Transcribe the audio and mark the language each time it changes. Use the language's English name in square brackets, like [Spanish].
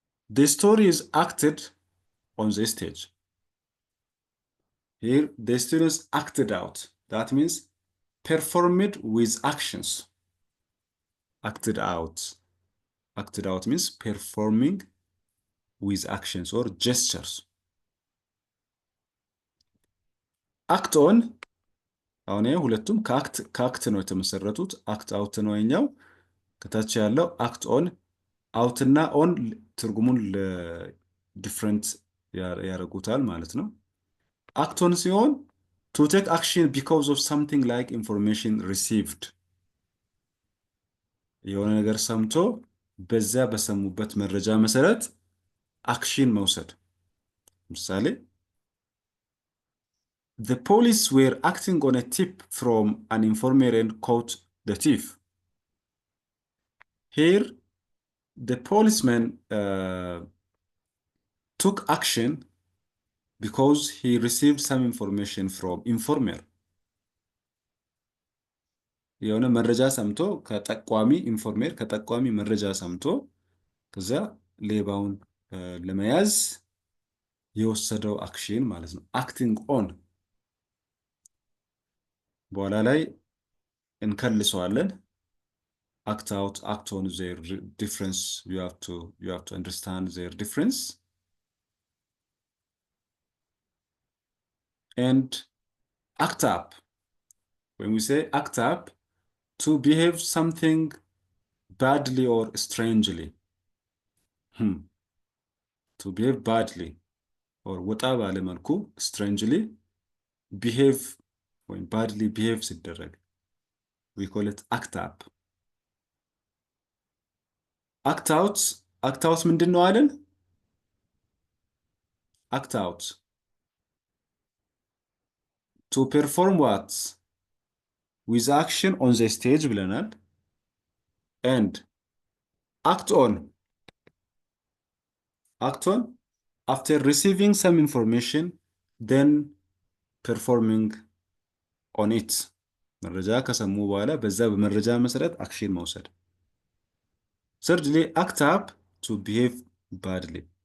[English] The story is acted on the stage. Here, the students acted out. That means performed with actions. Acted out. Acted out means performing with actions or gestures. Act on. [Amharic] አሁን ሁለቱም ከአክት ነው የተመሰረቱት። አክት አውት ነው የኛው። ከታች ያለው አክት ኦን አውት እና ኦን ትርጉሙን ዲፍረንት ያደርጉታል ማለት ነው። አክት ኦን ሲሆን [English] ቱ ቴክ አክሽን ቢኮዝ ኦፍ ሳምቲንግ ላይክ ኢንፎርሜሽን ሪሲቭድ [Amharic] የሆነ ነገር ሰምቶ በዛ በሰሙበት መረጃ መሰረት አክሽን መውሰድ። ምሳሌ [English] the police were acting on a tip from an informant and caught the thief. Here, the policeman took action because he received some information from informant. [Amharic] የሆነ መረጃ ሰምቶ ከጠቋሚ ኢንፎርሜር ከጠቋሚ መረጃ ሰምቶ ከዛ ሌባውን ለመያዝ የወሰደው አክሽን ማለት ነው። አክቲንግ ኦን በኋላ ላይ እንከልሰዋለን። [English] act out, act on their difference. You have to understand their difference. And act up. When we say act up, to behave something badly or strangely. To behave badly or [Amharic] ወጣ ባለ መልኩ [English] strangely behave ወይም badly behave ሲደረግ we call it act up. [Amharic] act out ምንድን ነው አይደል? [English] act out to perform what with action on the stage ብለናል። and act on after receiving some information then performing on it [Amharic] መረጃ ከሰሙ በኋላ በዛ በመረጃ መሰረት አክሽን መውሰድ። [English] thirdly act up to behave badly.